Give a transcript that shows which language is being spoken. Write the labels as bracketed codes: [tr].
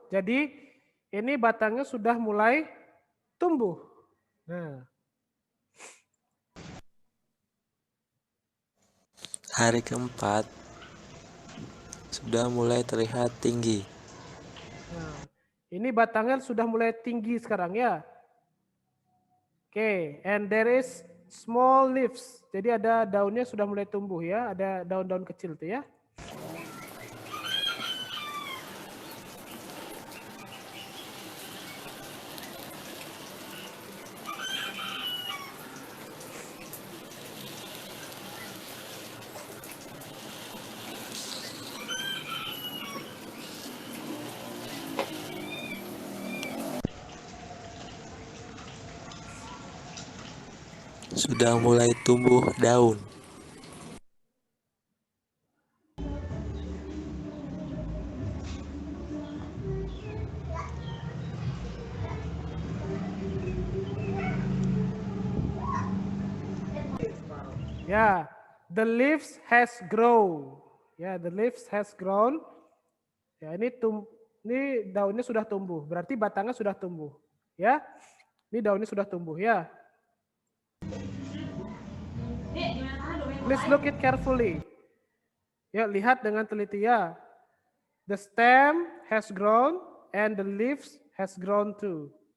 [id] Jadi ini batangnya sudah mulai tumbuh. Nah. Hari keempat sudah mulai terlihat tinggi. Nah, ini batangnya sudah mulai tinggi sekarang ya. [en] Oke, and there is small leaves. [id] Jadi ada daunnya sudah mulai tumbuh ya, ada daun-daun kecil tuh ya. sudah mulai tumbuh daun. [en] Ya, the leaves has grown. Ya, the leaves has grown. [id] Ya, ini daunnya sudah tumbuh. Berarti batangnya sudah tumbuh. Ya, ini daunnya sudah tumbuh. Ya. [en] Please look it carefully. [id] Ya, lihat dengan teliti ya. [en] The stem has grown and the leaves has grown too.